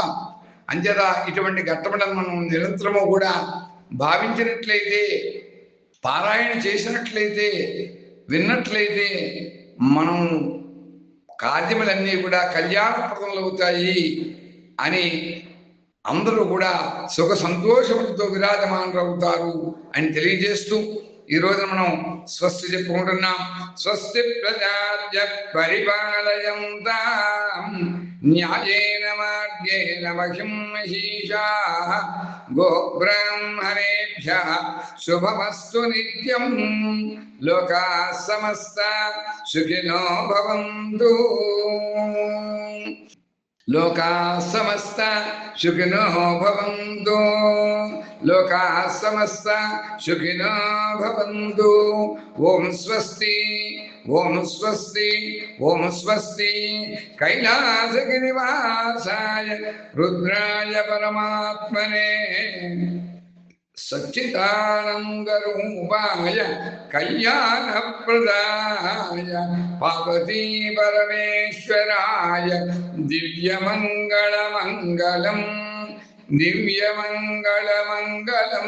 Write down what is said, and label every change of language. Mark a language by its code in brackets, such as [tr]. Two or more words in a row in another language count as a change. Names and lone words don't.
[te] అంచేత ఇటువంటి ఘట్టములను మనం నిరంతరము కూడా భావించినట్లయితే, పారాయణ చేసినట్లయితే, విన్నట్లయితే మనం కార్యములన్నీ కూడా కళ్యాణప్రదములు అవుతాయి అని అందరూ కూడా సుఖ సంతోషములతో విరాజమానులవుతారు అని తెలియజేస్తూ ఈ రోజున మనం స్వస్తి చెప్పుకుంటున్నాం. [sa] స్వస్తి ప్రజాభ్య పరిపాలయంతాం న్యాయేన మార్గేణ మహిం మహీషాః గోబ్రాహ్మణేభ్యః శుభమస్తు నిత్యం. లోకాః సమస్తాః సుఖినో భవంతు. లోకాః సమస్తాః సుఖినో భవంతు. లోకాః సమస్తాః సుఖినో భవంతు. ఓం స్వస్తి, ఓం స్వస్తి, ఓం స్వస్తి. కైలాసగిరివాసాయ రుద్రాయ పరమాత్మనే సచ్చిదానందరూపాయ కళ్యాణప్రదాయ పార్వతీ పరమేశ్వరాయ దివ్యమంగళమంగళం, దివ్యమంగళమంగళం.